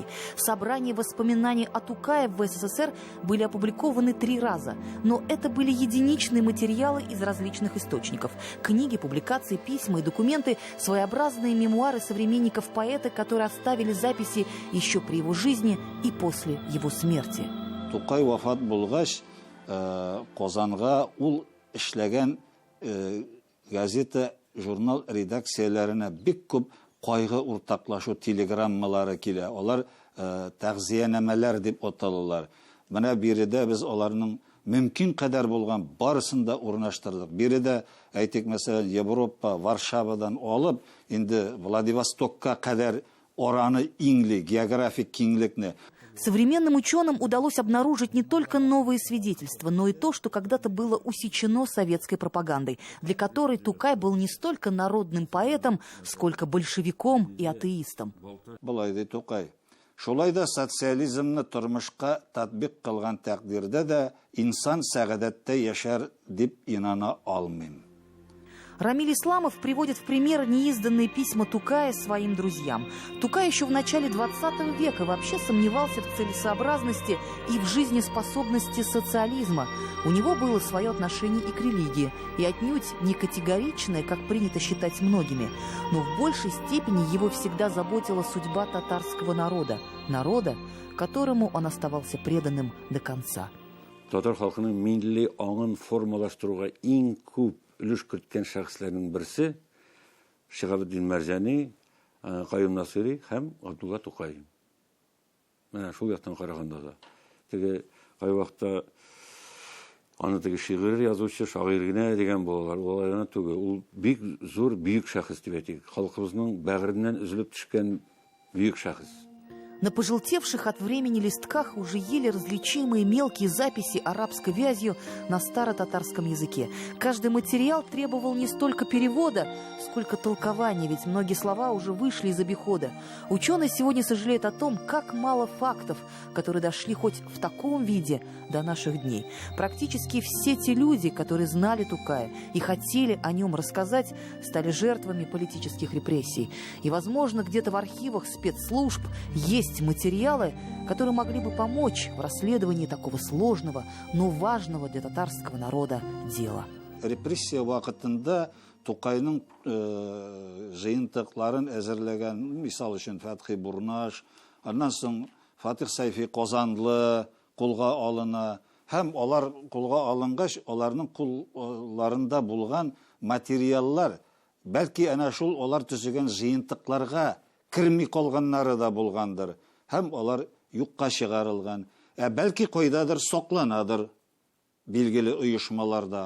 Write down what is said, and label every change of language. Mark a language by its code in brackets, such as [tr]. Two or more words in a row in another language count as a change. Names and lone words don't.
[ru] Собрания воспоминаний о Тукае в СССР были опубликованы 3 раза, но это были единичные материалы из различных источников. Книги, публикации, письма и документы, своеобразные мемуары современников поэта, которые оставили записи еще при его жизни и после его смерти. [tt] Тукай вафат булгач, Казанга ул эшләгән газета, журнал редакцияләренә бик күп кайгы уртаклашу телеграммалары килә. Алар тәгъзиянәмәләр дип аталалар. Менә биредә без аларның мөмкин кадәр булган барысын да урнаштырдык. Биредә әйтик, мәсәлән, Европа, Варшавадан алып, инде Владивостокка кадәр ораны иңли, географик киңлекне. [ru] Современным ученым удалось обнаружить не только новые свидетельства, но и то, что когда-то было усечено советской пропагандой, для которой Тукай был не столько народным поэтом, сколько большевиком и атеистом. [tt] Булай Тукай. Шулай да социализмны тормышка татбик кылган тәкъдирдә дә инсан сәгадәттә яшәр дип инана алмыйм. [ru] Рамиль Исламов приводит в пример неизданные письма Тукая своим друзьям. Тукай еще в начале 20 века вообще сомневался в целесообразности и в жизнеспособности социализма. У него было свое отношение и к религии, и отнюдь не категоричное, как принято считать многими. Но в большей степени его всегда заботила судьба татарского народа. Народа, которому он оставался преданным до конца. [tt] Татар халкының милли аңын формалаштыруга иң күп өлеш керткән шәхесләрнең берсе Шиһабеддин Мәрҗани, Каюм Насыйри һәм Габдулла Тукай. Менә шул яктан караганда да. Теге кай вакытта аны теге шигырь язучы, шагыйрь генә дигән булалар. Алай гына түгел. Ул бик зур, бөек шәхес дип әйтик. Халкыбызның бәгыреннән өзелеп төшкән бөек шәхес. [ru] На пожелтевших от времени листках уже еле различимые мелкие записи арабской вязью на старо-татарском языке. Каждый материал требовал не столько перевода, сколько толкования, ведь многие слова уже вышли из обихода. Ученые сегодня сожалеют о том, как мало фактов, которые дошли хоть в таком виде до наших дней. Практически все те люди, которые знали Тукая и хотели о нем рассказать, стали жертвами политических репрессий. И, возможно, где-то в архивах спецслужб есть материалы, которые могли бы помочь в расследовании такого сложного, но важного для татарского народа дела. [tt] Репрессия вакытында Тукайның жыйынтыкларын әзерләгән, мисал өчен Фәтхи Бурнаш, аннан соң Фатих Сайфи Казанлы кулга алына, һәм алар кулга алынгач, аларның кулларында булган материаллар, бәлки әнә шул алар төзегән жыйынтыкларга кирми калганнары да булгандыр, һәм алар юкка чыгарылган, бәлки кайдадыр сакланадыр билгеле оешмаларда.